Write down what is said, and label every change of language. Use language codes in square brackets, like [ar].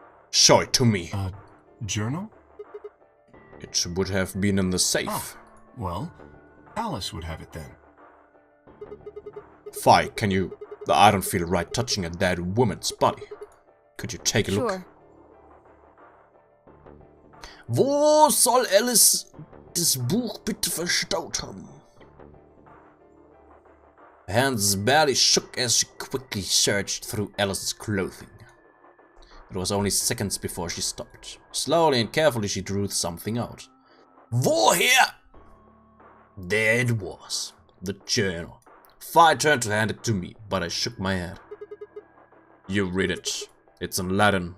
[en] Show it to me. Journal? It would have been in the safe. Ah, well, Alice would have it then. Fi, can you... I don't feel right touching a dead woman's body. Could you take a look? Sure. [de] Wo soll Alice das Buch bitte verstaut haben? [en] Her hands barely shook as she quickly searched through Alice's clothing. It was only seconds before she stopped. Slowly and carefully she drew something out. [de] Woher? [en] There it was. The journal. Fi turned to hand it to me, but I shook my head. You read it. It's in Latin.